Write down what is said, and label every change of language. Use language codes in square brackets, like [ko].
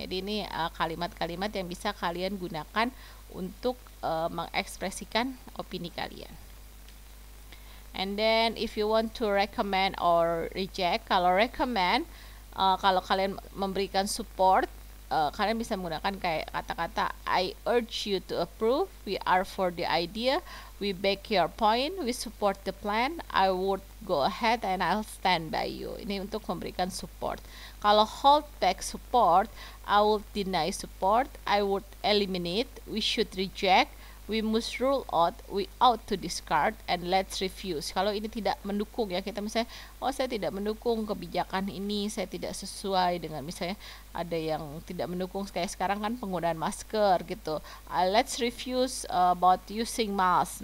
[id] Jadi ini kalimat-kalimat yang bisa kalian gunakan untuk mengekspresikan opini kalian. [en] And then if you want to recommend or reject, [id] kalau recommend, kalau kalian memberikan support, kalian bisa menggunakan kayak kata-kata [en] I urge you to approve, we are for the idea, we back your point, we support the plan, I would go ahead and I'll stand by you. [id] Ini untuk memberikan support. [en] Kalau hold back support, I would deny support, I would eliminate, we should reject, we must rule out, we ought to discard, and let's refuse. [id] Kalau ini tidak mendukung ya, kita misalnya, oh saya tidak mendukung kebijakan ini, saya tidak sesuai dengan, misalnya ada yang tidak mendukung kayak sekarang kan penggunaan masker gitu. [en] Let's refuse about using mask.